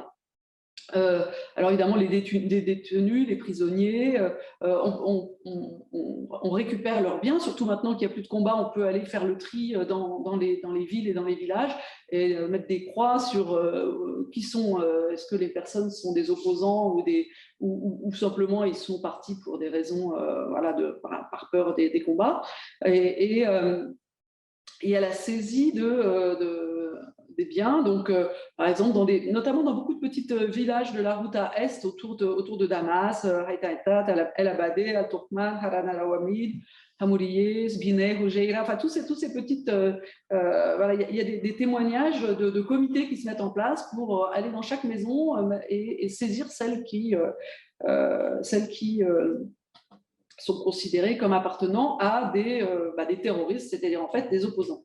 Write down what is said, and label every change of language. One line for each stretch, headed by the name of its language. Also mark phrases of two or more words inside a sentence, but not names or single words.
French: Alors évidemment, les détenus, les prisonniers, on récupère leurs biens, surtout maintenant qu'il n'y a plus de combat, on peut aller faire le tri dans les villes et dans les villages et mettre des croix sur qui sont, est-ce que les personnes sont des opposants ou simplement ils sont partis pour des raisons voilà, par peur des combats. Et il y a la saisie des biens, donc par exemple, notamment dans beaucoup de petits villages de la route à Est, autour de Damas, Haïta, El Abadé, Al Turkman, Haran al Awamid, Hamouriye, Sbineh, Houjeira, enfin tous ces petites. Voilà, il y a des témoignages de comités qui se mettent en place pour aller dans chaque maison et saisir celles qui sont considérées comme appartenant à des terroristes, c'est-à-dire en fait des opposants.